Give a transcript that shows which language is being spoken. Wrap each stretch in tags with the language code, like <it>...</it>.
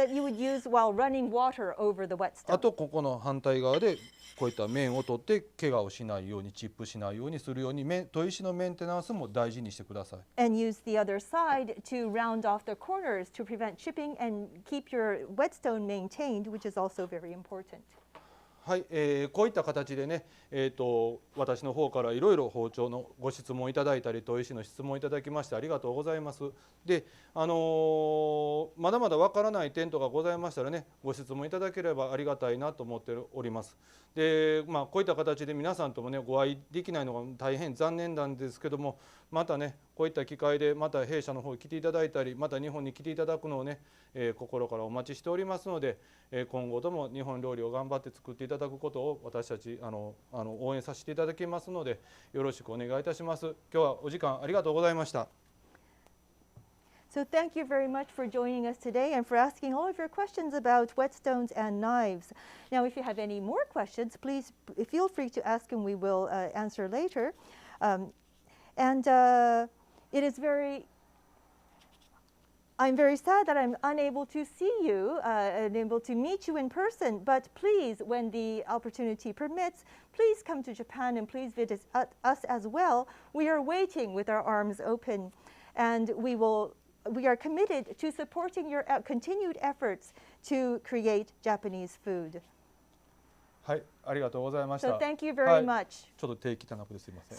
<en>That you would use while running water over the whetstone.</en> <ja>あとここの反対側でこういった面を取って怪我をしないようにチップしないようにするように砥石のメンテナンスも大事にしてください。</ja> <en>And use the other side to round off the corners to prevent chipping and keep your whetstone maintained, which is also very important.</en> <ja>はい、こういった形でね、私の方からいろいろ包丁のご質問いただいたり砥石の質問いただきましてありがとうございます。で、まだまだわからない点とかございましたらねご質問いただければありがたいなと思っております。で、こういった形で皆さんともねご会いできないのが大変残念なんですけども、またねこういった機会でまた弊社の方に来ていただいたりまた日本に来ていただくのをね、心からお待ちしておりますので、今後とも日本料理を頑張って作っていただくことを私たち応援させていただきますのでよろしくお願いいたします。今日はお時間ありがとうございました。</ja> <en>So thank you very much for joining us today and for asking all of your questions about whetstones and knives. Now, if you have any more questions, please feel free to ask and we will answer later. It is I'm very sad that I'm unable to see you, unable to meet you in person, but please, when the opportunity permits, please come to Japan and please visit us as well. We are waiting with our arms open, and we are committed to supporting your continued efforts to create Japanese food.</en> <ja>はい、ありがとうございました。</ja> <en>So thank you very much.</en> <ja>ちょっと手汚くてすみません。</ja>